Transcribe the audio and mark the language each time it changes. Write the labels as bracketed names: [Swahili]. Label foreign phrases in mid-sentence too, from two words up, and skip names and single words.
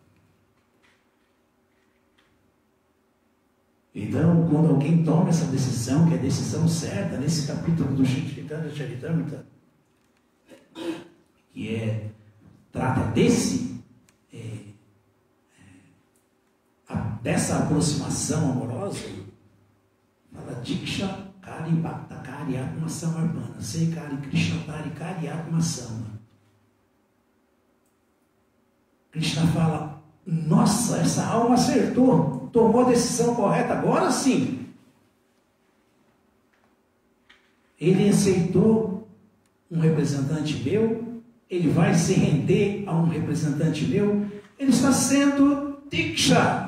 [Portuguese] Então, quando alguém toma essa decisão, que é a decisão certa, nesse capítulo do Chaitanya Charitamrita, que trata dessa aproximação amorosa, fala [Bangla] দীক্ষা করি ভক্ত করি আত্ম সমর্পণ, সেই করি কৃষ্ণ তারি করি আত্ম সম. [Portuguese] Krishna fala, nossa, essa alma acertou, tomou a decisão correta, agora sim. Ele aceitou um representante meu, ele vai se render a um representante meu, ele está sendo Diksha.